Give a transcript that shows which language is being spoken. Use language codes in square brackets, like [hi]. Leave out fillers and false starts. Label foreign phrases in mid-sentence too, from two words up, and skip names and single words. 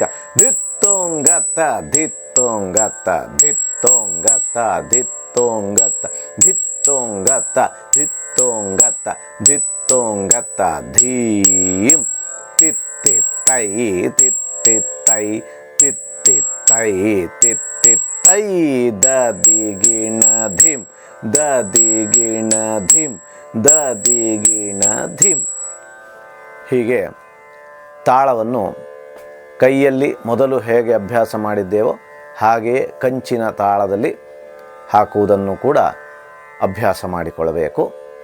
[kn] ಧಿತ್ತೋಂಗತ್ತ ಧಿತ್ತೋಂಗತ್ತ, ಧಿತ್ತೋಂಗತ್ತ ಧಿತ್ತೋಂಗತ್ತ, ಧಿತ್ತೋಂಗತ್ತ ಧಿತ್ತೋಂಗತ್ತ, ಧಿತ್ತೋಂಗತ್ತ. ಧೀಂ ತಿತ್ತಿತ್ತೈ, ತಿತ್ತಿತ್ತೈ, ತಿತ್ತಿತ್ತೈ, ತಿತ್ತಿತ್ತೈ. ದದಿಗಿಣ ಧಿಂ, ದದಿಗಿಣ ಧಿಂ, ದದಿಗಿಣ ಧಿಂ. ಹೀಗೆ ತಾಳವನ್ನು ಕೈಯಲ್ಲಿ ಮೊದಲು ಹೇಗೆ ಅಭ್ಯಾಸ ಮಾಡಿದ್ದೇವೋ ಹಾಗೆಯೇ ಕಂಚಿನ ತಾಳದಲ್ಲಿ ಹಾಕುವುದನ್ನು ಕೂಡ ಅಭ್ಯಾಸ ಮಾಡಿಕೊಳ್ಳಬೇಕು.